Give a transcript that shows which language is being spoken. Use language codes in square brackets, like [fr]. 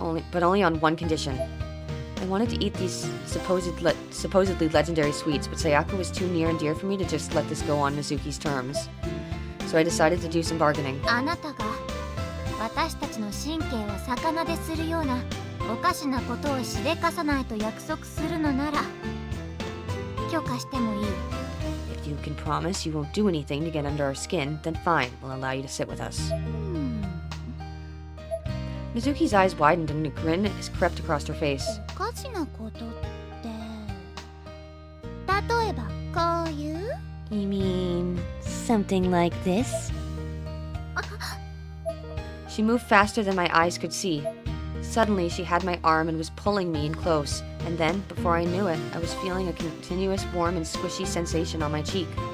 [en] but only on one condition. I wanted to eat these supposedly legendary sweets, but Sayaka was too near and dear for me to just let this go on Mizuki's terms. So I decided to do some bargaining. [ja] あなたが私たちの神経を魚でするようなおかしなことをしでかさないと約束するのなら許可してもいい。 [en] If you can promise you won't do anything to get under our skin, then fine, we'll allow you to sit with us. Mizuki's eyes widened and a grin crept across her face. [ja] おかしなことって例えばこういう [en] You mean something like this? She moved faster than my eyes could see. Suddenly, she had my arm and was pulling me in close. And then, before I knew it, I was feeling a continuous warm and squishy sensation on my cheek.